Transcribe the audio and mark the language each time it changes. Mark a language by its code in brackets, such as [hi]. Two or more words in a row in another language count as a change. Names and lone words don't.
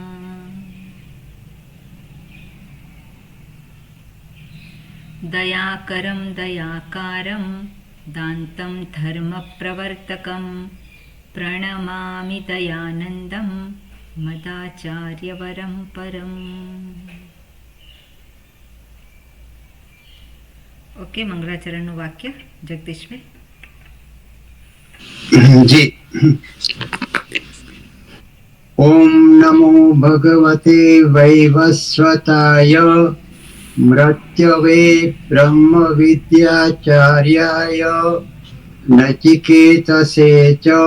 [sa] दयाकरं दयाकारं दान्तं धर्मप्रवर्तकं प्रणमामि दयानन्दं मदाचार्यवरं परम्। [gu] ओके, मंगलाचरणનું વાક્ય જગદીશભાઈ. જી. [sa] ઓમ નમો ભગવતે વૈવસ્વતાય મૃત્યવે બ્રહ્મ વિદ્યાચાર્યાય નચિકેતસે ચ.